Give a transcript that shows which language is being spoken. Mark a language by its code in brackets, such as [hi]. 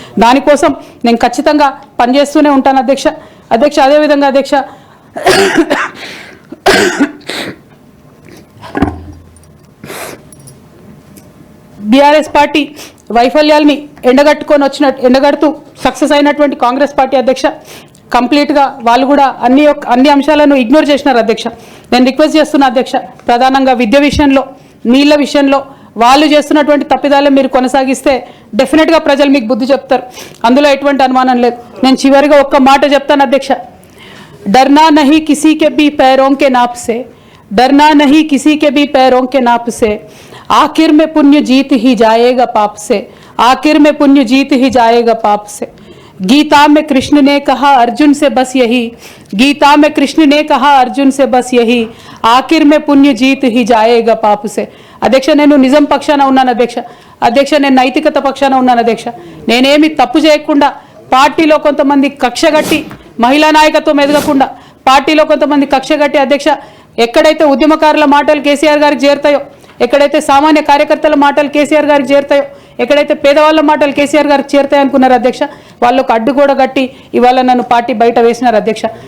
[te] దానికోసం నేను ఖచ్చితంగా పనిచేస్తూనే ఉంటాను అధ్యక్ష. అదేవిధంగా అధ్యక్ష బీఆర్ఎస్ పార్టీ వైఫల్యాల్ని ఎండగడుతూ సక్సెస్ అయినటువంటి కాంగ్రెస్ పార్టీ అధ్యక్ష కంప్లీట్గా వాళ్ళు కూడా అన్ని అంశాలను ఇగ్నోర్ చేసినారు అధ్యక్ష. నేను రిక్వెస్ట్ చేస్తున్నా అధ్యక్ష, ప్రధానంగా విద్య విషయంలో, నీళ్ల విషయంలో వాళ్ళు చేస్తున్నటువంటి తప్పిదాలే మీరు కొనసాగిస్తే డెఫినెట్గా ప్రజలు మీకు బుద్ధి చెప్తారు, అందులో ఎటువంటి అనుమానం లేదు. నేను చివరిగా ఒక్క మాట చెప్తాను అధ్యక్ష, [hi] डरना नहीं किसी के भी पैरों के नाप से, डरना नहीं किसी के भी पैरों के नाप से, आखिर में पुण्य जीत ही जाएगा पाप से, आखिर में पुण्य जीत ही जाएगा पाप से. गीता में कृष्ण ने कहा अर्जुन से बस यही, गीता में कृष्ण ने कहा अर्जुन से बस यही, आखिर में पुण्य जीत ही जाएगा पाप से. [te] అధ్యక్ష, నేను నిజం పక్షాన ఉన్నాను అధ్యక్ష. అధ్యక్ష, నేను నైతికత పక్షాన ఉన్నాను అధ్యక్ష. నేనేమి తప్పు చేయకుండా పార్టీలో కొంతమంది కక్షగట్టి, మహిళా నాయకత్వం ఎదగకుండా పార్టీలో కొంతమంది కక్షగట్టి అధ్యక్ష, ఎక్కడైతే ఉద్యమకారుల మాటలు కేసీఆర్ గారికి చేరుతాయో, ఎక్కడైతే సామాన్య కార్యకర్తల మాటలు కేసీఆర్ గారికి చేరుతాయో, ఎక్కడైతే పేదవాళ్ళ మాటలు కేసీఆర్ గారికి చేరుతాయి అనుకున్నారు అధ్యక్ష, వాళ్ళకు అడ్డు కూడా గట్టి ఇవాళ నన్ను పార్టీ బయట వేసినారు అధ్యక్ష.